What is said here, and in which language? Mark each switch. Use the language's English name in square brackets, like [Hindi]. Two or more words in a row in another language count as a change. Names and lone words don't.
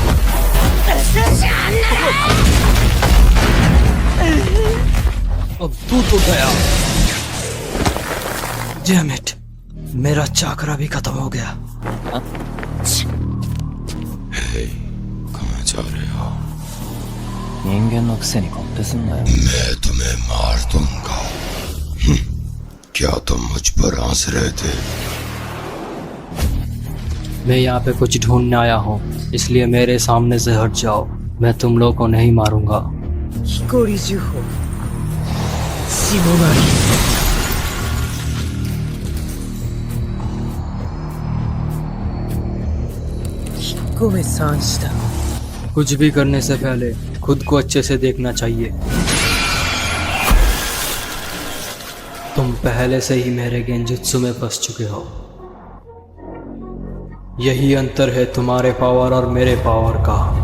[Hindi] अब तू तो गया। [English] damn it, [Hindi] मेरा चाकरा भी खत्म हो गया। हे, कहाँ जा रहे हो? [Japanese] 人間のくせにコッペすんなよ [Hindi] मैं तुम्हें मार दूंगा। क्या तुम मुझ पर हंस रहे थे? मैं यहाँ पे कुछ ढूंढने आया हूँ, इसलिए मेरे सामने से हट जाओ। मैं तुम लोग को नहीं मारूंगा। 光樹法霜なり 引っ込め三子だ कुछ भी करने से पहले खुद को अच्छे से देखना चाहिए। तुम तुम पहले से ही मेरे गेंजुत्सु में फंस चुके हो। यही अंतर है तुम्हारे पावर और मेरे पावर का।